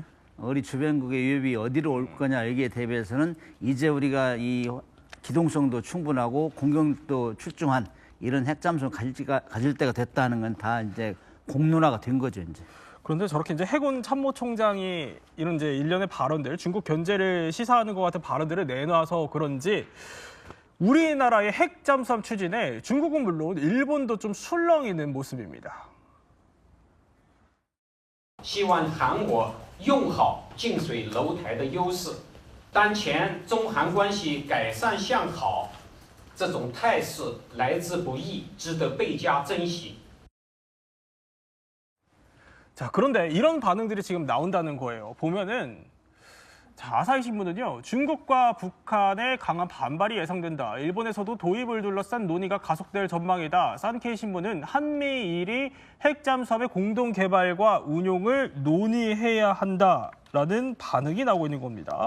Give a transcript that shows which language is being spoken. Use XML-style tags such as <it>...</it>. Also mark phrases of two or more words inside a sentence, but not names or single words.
<ko>우리 주변국의 위협이 어디로 올 거냐 여기에 대비해서는 이제 우리가 이 기동성도 충분하고 공격도 출중한 이런 핵잠수를 가질 때가 됐다는 건 다 이제 공론화가 된 거죠 이제. 그런데 저렇게 이제 해군 참모총장이 이런 이제 일련의 발언들, 중국 견제를 시사하는 것 같은 발언들을 내놔서 그런지 우리나라의 핵 잠수함 추진에 중국은 물론 일본도 좀 술렁이는 모습입니다.</ko> <zh>希望韩国用好近水楼台的优势，当前中韩关系改善向好，这种态势来之不易，值得倍加珍惜。</zh> <ko>자, 그런데 이런 반응들이 지금 나온다는 거예요. 보면은 자, 아사히 신문은요, 중국과 북한의 강한 반발이 예상된다. 일본에서도 도입을 둘러싼 논의가 가속될 전망이다. 산케이 신문은 한미일이 핵 잠수함의 공동 개발과 운용을 논의해야 한다라는 반응이 나오고 있는 겁니다.</ko>